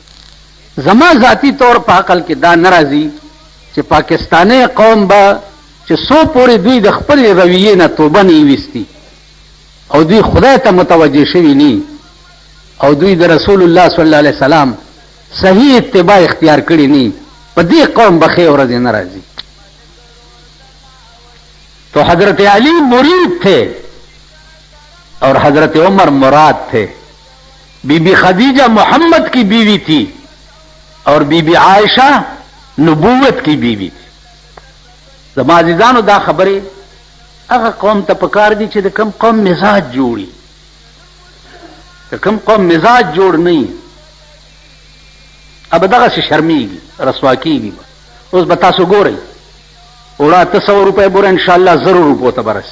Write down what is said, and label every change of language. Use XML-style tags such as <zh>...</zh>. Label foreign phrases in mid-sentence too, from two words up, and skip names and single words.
<ps>زما ذاتی طور په عقل کې دا نه راځي چې پاکستانی قوم به چې څو پورې دوی د خپل رویې نه توبه نه ویستي او دوی خدای ته متوجه شوي ني، او دوی د رسول الله</ps> <ar>صلی الله علیه وسلم</ar> <ps>صحیح اتباع اختیار کړي ني، په دې قوم به ښې ورځې نه راځي.</ps> <ur>تو حضرت علی مرید تھے اور حضرت عمر مراد تھے. بی بی خدیجہ محمد کی بیوی تھی اور بی بی عائشہ نبوت کی بیوی تھی.</ur> <ps>زما عزیزانو دا خبرې هغه قوم ته پکار دي چې د کم قوم مزاج جوړي. د کم قوم مزاج جوړ نه وي اب دغسې شرمیږي، رسوا کېږي. اوس به تاسو ګورئ وړه 800 روپۍ بوره انشاءالله 0 روپو ته به رسي.</ps>